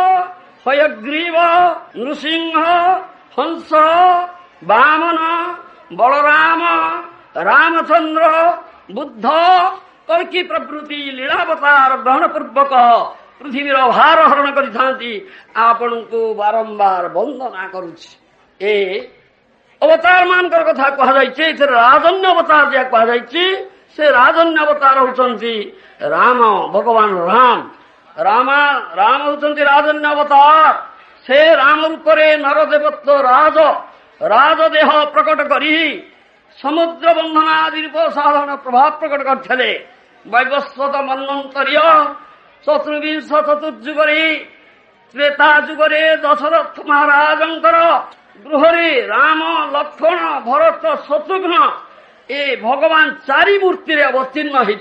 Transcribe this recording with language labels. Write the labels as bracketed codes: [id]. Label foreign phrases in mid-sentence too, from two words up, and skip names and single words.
[or] ହୟଗ୍ରୀବ ନୃସିଂହ ହଂସ ବାମନ ବଳରାମ ରାମଚନ୍ଦ୍ର ବୁଦ୍ଧ କଳ୍କି ପ୍ରଭୃତି ଲୀଳାବତାର ଗ୍ରହଣ ପୂର୍ବକ ପୃଥ୍ୱୀର ଭାର ହରଣ କରିଥାନ୍ତି ଆପଣ କୁ ବାରମ୍ବାର ବନ୍ଦନା କରୁଛି ଏ ଅବତାର ମାନଙ୍କର କଥା କୁହା ଯାଇଛି ଏଥି ରାଜନ୍ୟ ଅବତାର ଯେ କୁହା ଯାଇଛି ସେ ରାଜନ୍ୟ ଅବତାର ହେଉଛନ୍ତି ରାମ ଭଗବାନ ରାମ ହେଉଛନ୍ତି ରାଜନ୍ୟ ଅବତାର ସେ ରାମ ରୂପରେ ନରଦେବତ୍ୱ ରାଜଦେହ ପ୍ରକଟ କରି ସମୁଦ୍ର ବନ୍ଧନ ଆଦି ରୂପ ସାଧାରଣ ପ୍ରଭାବ ପ୍ରକଟ କରିଥିଲେ ବୈବସ୍ୱତ ମନ୍ୱନ୍ତରୀୟ 24 ଚତୁର୍ଯୁଗରେ ତ୍ରେତା ଯୁଗରେ ଦଶରଥ ମହାରାଜଙ୍କର ଗୃହରେ ରାମ ଲକ୍ଷ୍ମଣ ଭରତ ଶତ୍ରୁଘ୍ନ ଏ ଭଗବାନ 4 ମୂର୍ତ୍ତି ରେ ଅବତୀର୍ଣ୍ଣ